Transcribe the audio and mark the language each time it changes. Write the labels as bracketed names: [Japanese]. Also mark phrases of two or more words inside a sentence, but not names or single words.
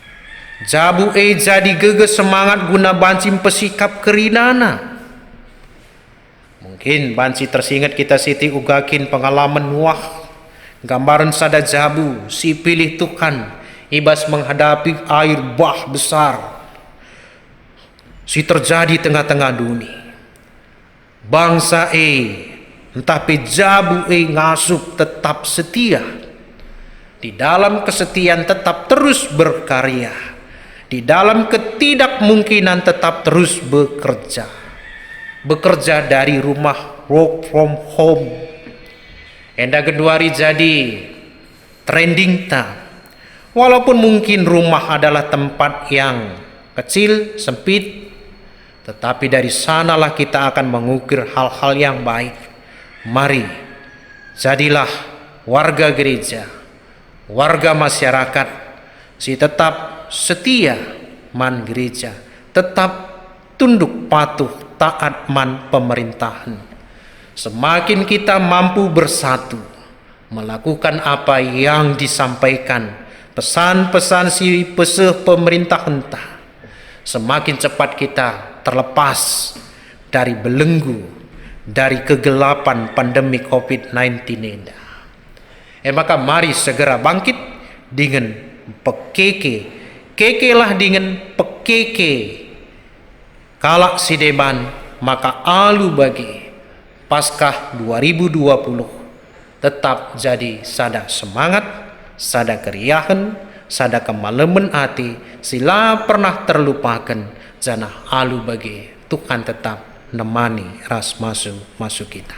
[Batak Karo] Jabu jadi geges semangat guna bancim pesikap kerinana. Mungkin banci tersingat kita siti ugakin pengalaman Nuh, gambaran sada jabu si pilih Tuhan ibas [Indonesian] menghadapi air bah besar [Batak Karo] si terjadi tengah-tengah dunia. [Indonesian] Bangsa entah jabu ngasup tetap setia, di dalam kesetiaan tetap terus berkarya, di dalam ketidakmungkinan tetap terus bekerja dari rumah, [English] work from home. [Batak Karo] Enda keduari jadi trending ta. [Indonesian] Walaupun mungkin rumah adalah tempat yang kecil, sempit, tetapi dari sanalah kita akan mengukir hal-hal yang baik. Mari, jadilah warga gereja, warga masyarakat, [Batak Karo] si tetap setia man gereja, tetap tunduk patuh taat man pemerintahan. [Indonesian] Semakin kita mampu bersatu melakukan apa yang disampaikan pesan-pesan [Batak Karo] si peseh pemerintah entah, [Indonesian] semakin cepat kita terlepas dari belenggu, dari kegelapan pandemi COVID-19 ini. Maka mari segera bangkit dengan kekelah [Batak Karo] dengan pekeke kalak sideban, maka alu bagi Paskah 2020 tetap jadi sada semangat, sada keriahan, sada kemalemen hati, sila pernah terlupakan jana alu bagi Tuhan tetap nemani ras masuk kita.